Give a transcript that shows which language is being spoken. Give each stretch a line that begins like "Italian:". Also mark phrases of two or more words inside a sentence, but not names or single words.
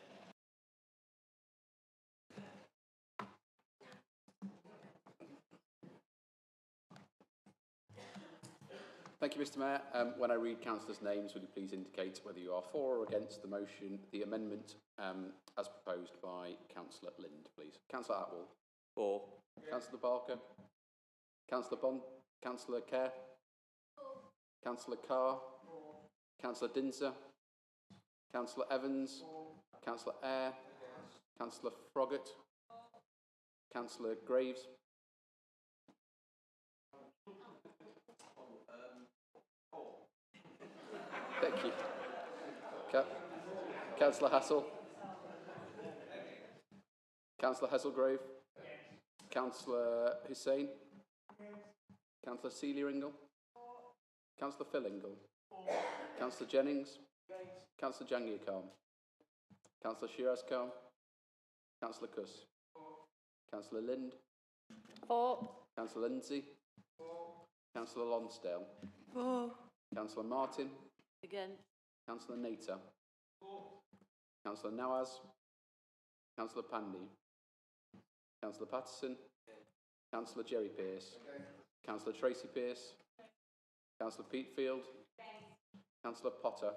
English: Thank you, Mr. Mayor. When I read councillors' names, will you please indicate whether you are for or against the motion, the amendment as proposed by Councillor Lind, please. Councillor Atwell. For. Councillor Barker. Councillor Bond. Councillor Kerr. Councillor Carr. Councillor Dinser. Councillor Evans. Councillor Eyre. Councillor Froggatt. Councillor Graves. Thank you. Councillor Hassel. Councillor Hasselgrave. Councillor Hussain. Councillor Seeley-Ringle. Councillor Fillingle. Councillor Jennings. Councillor Jangir Khan. Councillor Shiraz Khan. Councillor Kuss. Councillor Lind. For. Councillor Lindsay. Councillor Lonsdale. For. Councillor Martin. Against. Councillor Nater. Councillor Nawaz. Councillor Pandy. Councillor Patterson. Councillor Jerry Pearce. Councillor Tracy Pearce. Councillor Peatfield. Councillor Potter.